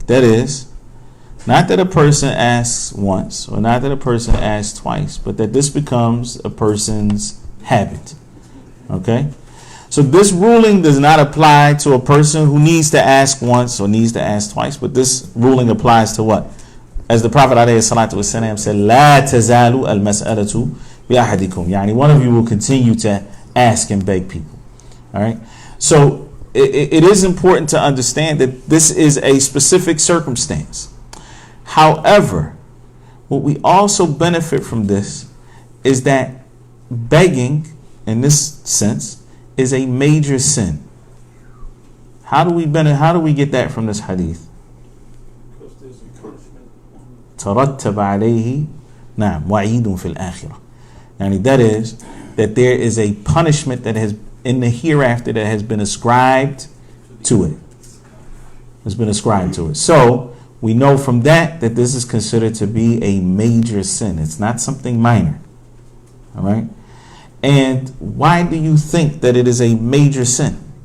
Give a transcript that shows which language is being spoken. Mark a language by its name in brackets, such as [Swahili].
[English] That is, not that a person asks once, or not that a person asks twice, but that this becomes a person's habit. Okay? So this ruling does not apply to a person who needs to ask once or needs to ask twice, but this ruling applies to what? As the Prophet ﷺ said, [Arabic] لا تزال المسألة بأحدكم. يعني [English] one of you will continue to ask and beg people. All right? So it is important to understand that this is a specific circumstance. However, what we also benefit from this is that begging, in this sense, is a major sin. How do we get that from this hadith? Because there's a punishment. [Arabic] ترتب عليه نعم وعيد في الآخرة. [English] And that is that there is a punishment that has in the hereafter that has been ascribed to it. Has been ascribed to it. So we know from that this is considered to be a major sin. It's not something minor. All right? And why do you think that it is a major sin?